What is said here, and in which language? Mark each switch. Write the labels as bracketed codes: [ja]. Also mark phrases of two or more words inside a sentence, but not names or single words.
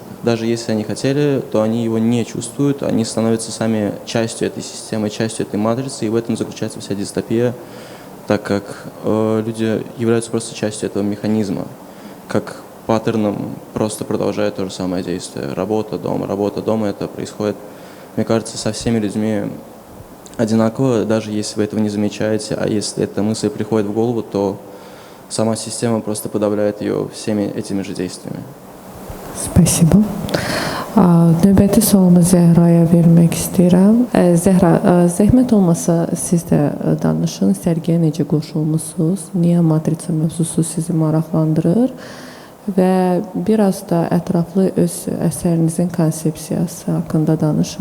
[ru] Даже если они хотели, то они его не чувствуют, они становятся сами частью этой системы, частью этой матрицы, и в этом заключается вся дистопия, так как люди являются просто частью этого механизма, как паттерном просто продолжает то же самое действие. Работа, дом, это происходит, мне кажется, со всеми людьми одинаково, даже если вы этого не замечаете, а если эта мысль приходит в голову, то сама система просто подавляет ее всеми этими же действиями. Спасибо. [az] Növbəti sualımı Zəhraya vermək istəyirəm. Zəhra, zəhmət olmasa siz də danışın, sərgiyə necə qoşulmusunuz, niyə matriça mövzusu sizi maraqlandırır və biraz da ətraflı öz əsərinizin konsepsiyası haqqında danışın.